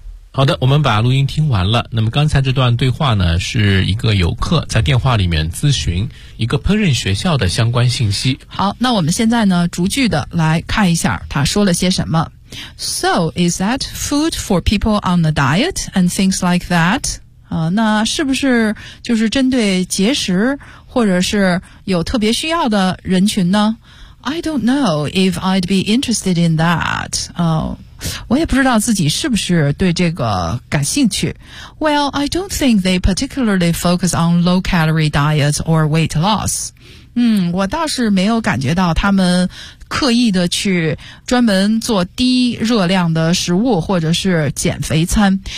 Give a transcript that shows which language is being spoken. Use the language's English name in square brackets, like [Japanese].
[Chinese] 好的，我们把录音听完了。那么刚才这段对话呢，是一个游客在电话里面咨询一个烹饪学校的相关信息。好，那我们现在呢，逐句的来看一下他说了些什么。 [English] So, is that food for people on a diet and things like that? [Chinese] 那是不是就是针对节食或者是有特别需要的人群呢？ [English] I don't know if I'd be interested in that. [Chinese] 我也不知道自己是不是对这个感兴趣。 [English] Well, I don't think they particularly focus on low-calorie diets or weight loss. [Chinese] 我倒是没有感觉到他们刻意的去专门做低热量的食物或者是减肥餐。